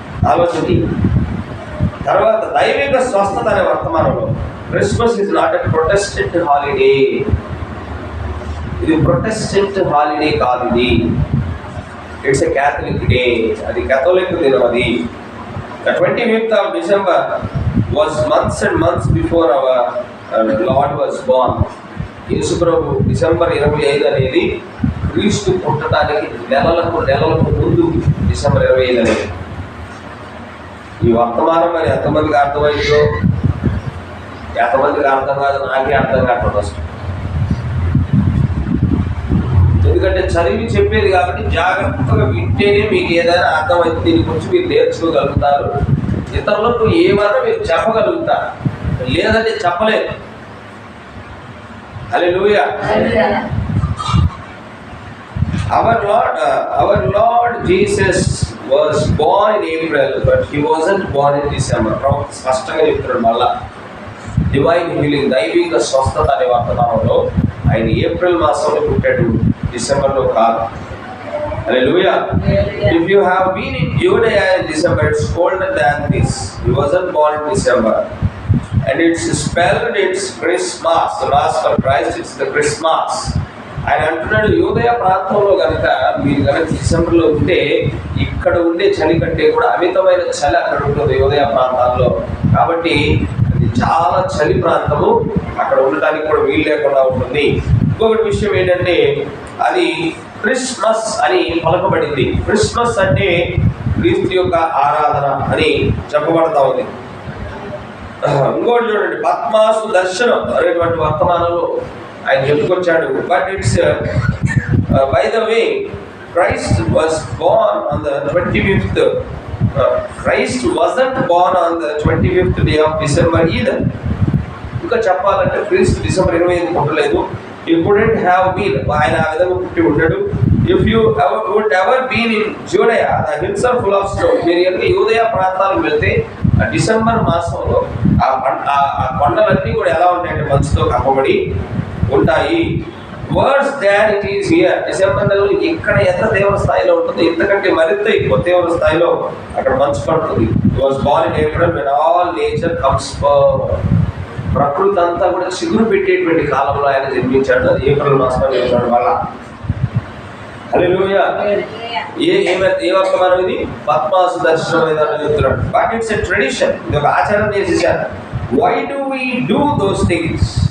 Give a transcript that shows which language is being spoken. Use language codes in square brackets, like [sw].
[te] ఆలోచన. తర్వాత దైవిక స్వస్థత అనే వర్తమానంలో [en] Christmas is not a Protestant holiday. [te] ఇది ప్రొటెస్టెంట్ హాలిడే కాదు, ఇది [en] It's a Catholic day. [te] అది కేథలిక్ దినం. [en] అది 25th of December was months and months before our Lord was born. [te] యేసుప్రభు డిసెంబర్ 25 అనేది క్రీస్తు పుట్టడానికి నెలలకు ముందు డిసెంబర్ 25 అనేది. ఈ వర్తమానం మరి ఎంతమందికి అర్థమైందో, ఎంతమందికి అర్థం కాదు, నాకే అర్థం కావట్లేదు అసలు. ఎందుకంటే చదివి చెప్పేది కాబట్టి జాగ్రత్తగా వింటేనే మీకు ఏదైనా అర్థమైతే దీని గురించి మీరు నేర్చుకోగలుగుతారు. ఇతరులకు ఏమన్నా మీరు చెప్పగలుగుతారు, లేదంటే చెప్పలేదు. హల్లెలూయా. [en] Our Lord Jesus was born in April, but he wasn't born in December. [te] స్పష్టంగా చెప్తున్నాడు మళ్ళా. డివైన్ హీలింగ్, దైవిక స్వస్థత అనే వర్తమానంలో ఆయన ఏప్రిల్ మాసంలో పుట్టాడు, డిసెంబర్లో కాదు. హల్లెలూయా. [en] If you have been in Judea in December, it's colder than this. He wasn't born in December. And it's spelled, it's Christmas. The last for Christ, it's the Christmas. [te] ఆయన అంటున్నాడు యూదయ ప్రాంతంలో కనుక మీరు కనుక డిసెంబర్లో ఉంటే ఇక్కడ ఉండే చలి కంటే కూడా అమితమైన చలి అక్కడ ఉంటుంది యూదయ ప్రాంతాల్లో. కాబట్టి అది చాలా చలి ప్రాంతము, అక్కడ ఉండటానికి కూడా వీలు లేకుండా ఉంటుంది. ఇంకొకటి విషయం ఏంటంటే అది క్రిస్మస్ అని పలకబడింది. క్రిస్మస్ అంటే క్రీస్తు యొక్క ఆరాధన అని చెప్పబడతా ఉంది. ఇంకోటి చూడండి, పద్మాసు దర్శనం అనేటువంటి వర్తమానంలో ఆయన చెప్పుకొచ్చాడు. [en] But it's by the way Christ was born on the 25th. Christ wasn't born on the 25th day of December either. [te] ఇంకా చెప్పాలంటే క్రీస్తు డిసెంబర్ 25 పుట్టలేదు. [en] He couldn't have been. [te] ఆయన ఆ విధంగా పుట్టి ఉంటాడు. [en] If you would ever been in Judea, the hills are full of snow. [te] మీరు కనుక యూదయ ప్రాంతాలకు వెళ్తే ఆ డిసెంబర్ మాసంలో ఆ కొండలన్నీ కూడా ఎలా ఉంటాయంటే మంచుతో కప్పబడి ఉంటాయి. [en] Worse than it is here. [te] December నెలలో ఇక్కడ ఎంత తీవ్ర స్థాయిలో ఉంటుందో ఇంతకంటే మరింత ఎక్కువ తీవ్ర స్థాయిలో అక్కడ మంచు పడుతుంది. [en] He was born in April when all nature comes forth. [te] ప్రకృతి అంతా కూడా చిగురు పెట్టేటువంటి కాలంలో ఆయన జన్మించాడు. అది ఏప్రిల్ మాసంలో జన్మించాడు వల్ల. హల్లెలూయా. ఏ వర్తమానం ఇది? పద్మాసు దర్శనం ఏదైనా చెప్తున్నాడు. [en] but it's a tradition, [te] ఇది ఒక ఆచారం చేసేసారు. [en] Why do we do those things?